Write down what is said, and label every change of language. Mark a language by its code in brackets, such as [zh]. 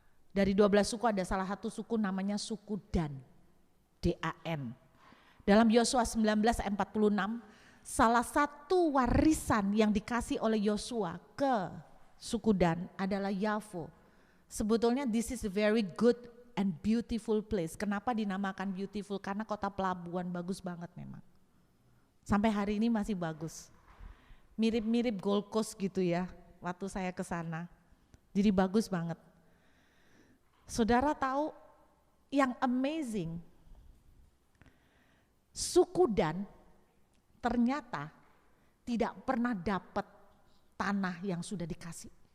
[id] Dari 12 suku ada salah satu suku namanya suku Dan, D-A-N. Dalam Yosua 19:46, salah satu warisan yang dikasih oleh Yosua ke suku Dan adalah Yavo. Sebetulnya [en] this is a very good and beautiful place. [id] Kenapa dinamakan beautiful? Karena kota pelabuhan bagus banget memang. Sampai hari ini masih bagus. Mirip-mirip Gold Coast gitu ya waktu saya ke sana. Jadi bagus banget. Saudara tahu yang amazing, suku Dan ternyata tidak pernah dapat tanah yang sudah dikasih.